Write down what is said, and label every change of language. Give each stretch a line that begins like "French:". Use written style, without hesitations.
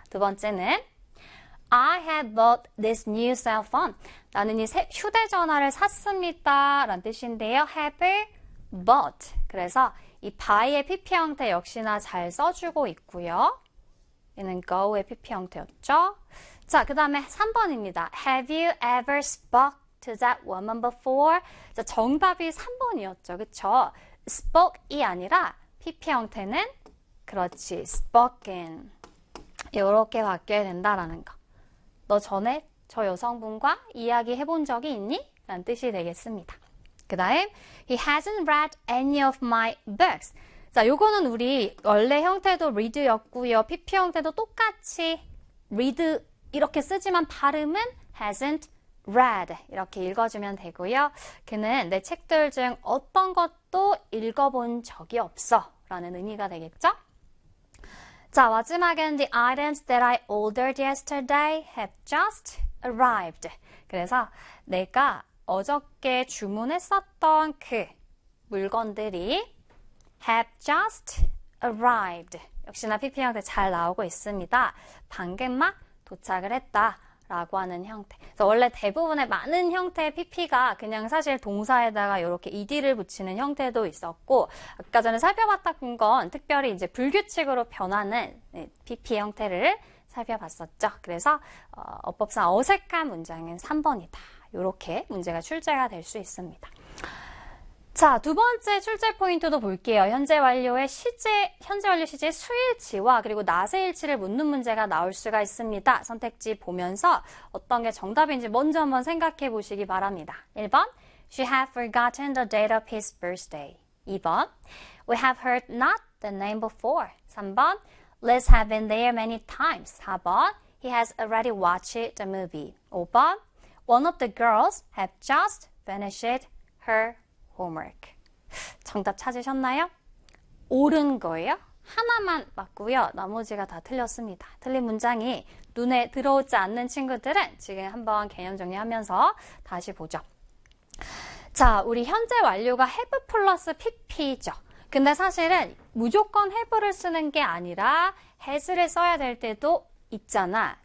Korean: 두 번째는
English: I have bought this new cell phone.
Korean: 나는 이 휴대전화를 샀습니다. 라는 뜻인데요.
English: Have bought.
Korean: 그래서 이 buy의 PP 형태 역시나 잘 써주고 있고요. 얘는 go의 PP 형태였죠. 자, 그 다음에 3번입니다.
English: Have you ever spoke to that woman before?
Korean: 자, 정답이 3번이었죠. 그쵸? spoke이 아니라 PP 형태는 그렇지.
English: spoken.
Korean: 이렇게 바뀌어야 된다라는 거. 너 전에 저 여성분과 이야기해본 적이 있니? 라는 뜻이 되겠습니다. 그 다음,
English: He hasn't read any of my books.
Korean: 자, 요거는 우리 원래 형태도 read였고요. PP 형태도 똑같이 read 이렇게 쓰지만 발음은
English: hasn't read
Korean: 이렇게 읽어주면 되고요. 그는 내 책들 중 어떤 것도 읽어본 적이 없어 라는 의미가 되겠죠? 자, 마지막은
English: The items that I ordered yesterday have just arrived.
Korean: 그래서 내가 어저께 주문했었던 그 물건들이
English: have just arrived.
Korean: 역시나 PP 형태 잘 나오고 있습니다. 방금 막 도착을 했다라고 하는 형태. 그래서 원래 대부분의 많은 형태의 PP가 그냥 사실 동사에다가 이렇게 ED를 붙이는 형태도 있었고, 아까 전에 살펴봤던 건 특별히 이제 불규칙으로 변하는 PP 형태를 살펴봤었죠. 그래서 어법상 어색한 문장은 3번이다. 이렇게 문제가 출제가 될수 있습니다. 자, 두 번째 출제 포인트도 볼게요. 현재 완료 시제 수일치와 그리고 낮의 일치를 묻는 문제가 나올 수가 있습니다. 선택지 보면서 어떤 게 정답인지 먼저 한번 생각해 보시기 바랍니다.
English: 1번, She have forgotten the date of his birthday. 2번, We have heard not the name before. 3번, Liz have been there many times. 4번, He has already watched the movie. 5번, One of the girls have just finished her homework.
Korean: 정답 찾으셨나요? 옳은 거예요? 하나만 맞고요. 나머지가 다 틀렸습니다. 틀린 문장이 눈에 들어오지 않는 친구들은 지금 한번 개념 정리하면서 다시 보죠. 자, 우리 현재 완료가 have 플러스 PP죠. 근데 사실은 무조건 have를 쓰는 게 아니라 has를 써야 될 때도 있잖아.